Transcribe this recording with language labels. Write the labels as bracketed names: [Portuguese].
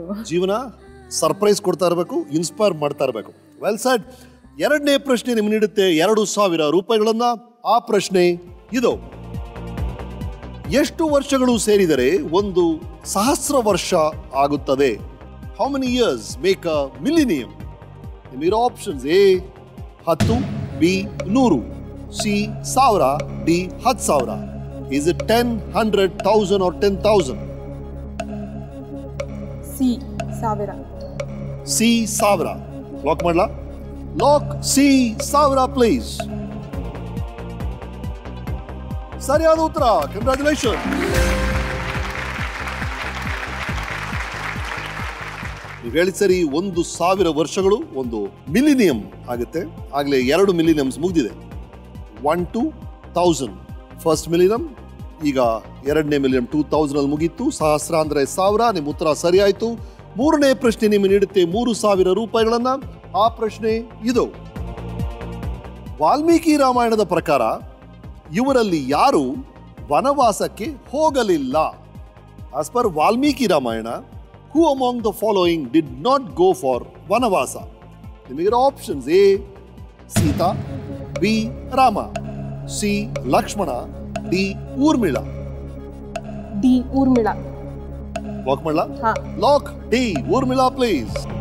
[Kannada] ಜೀವನ ಸರ್ಪ್ರೈಸ್ ಕೊಡ್ತಾ ಇರಬೇಕು, ಇನ್ಸ್ಪೈರ್ ಮಾಡ್ತಾ ಇರಬೇಕು. [English] Well said. [Kannada] ಎರಡನೇ ಪ್ರಶ್ನೆ ನಿಮ್ಗೆ ನೀಡುತ್ತೆ 2,000 ರೂಪಾಯಿಗಳನ್ನ. ಆ ಪ್ರಶ್ನೆ ಇದು. ಎಷ್ಟು ವರ್ಷಗಳು ಸೇರಿದರೆ ಒಂದು 1000 ವರ್ಷ ಆಗುತ್ತದೆ? [English] How many years make a millennium? [Kannada] ನಿಮಗೆ options: [English] A 10, B 100, C 1000, D 10,000. Is it 10, 100, 1000 or 10,000? [Kannada] C 1000. C 1000. Lock ಮಾಡಲಾ? Lock C 1000 please. ಸರಿಯಾದ ಉತ್ತರ. ಕಂಗ್ರಾಚುಲೇಷನ್. ನೀವು ಹೇಳಿದ ಸರಿ. 1,000 ವರ್ಷಗಳು ಒಂದು ಮಿಲಿನಿಯಂ ಆಗುತ್ತೆ. ಆಗಲೇ 2 ಮಿಲಿನಿಯಮ್ಸ್ ಮುಗಿದಿದೆ. 1 to 1000 ಫಸ್ಟ್ ಮಿಲಿನಿಯಂ. ಈಗ 2ನೇ ಮಿಲಿನಿಯಂ 2000 ಅಲ್ಲಿ ಮುಗೀತು. 1000 ಅಂದರೆ 1000. ನಿಮ್ಮ ಉತ್ತರ ಸರಿ ಆಯಿತು. ಮೂರನೇ ಪ್ರಶ್ನೆ ನಿಮಗೆ ನೀಡುತ್ತೆ 3,000 ರೂಪಾಯಿಗಳನ್ನ. ಆ ಪ್ರಶ್ನೆ ಇದು. ವಾಲ್ಮೀಕಿ ರಾಮಾಯಣದ ಪ್ರಕಾರ ಇವರಲ್ಲಿ ಯಾರು ವನವಾಸಕ್ಕೆ ಹೋಗಲಿಲ್ಲ? [English] As per Valmiki Ramayana, who among the following did not go for vanavasa? [Kannada] ನಿಮಗೆ options: A Sita, B Rama, C Lakshmana, D Urmila. D Urmila. Lock ಮಾಡಲಾ? Lock D Urmila please.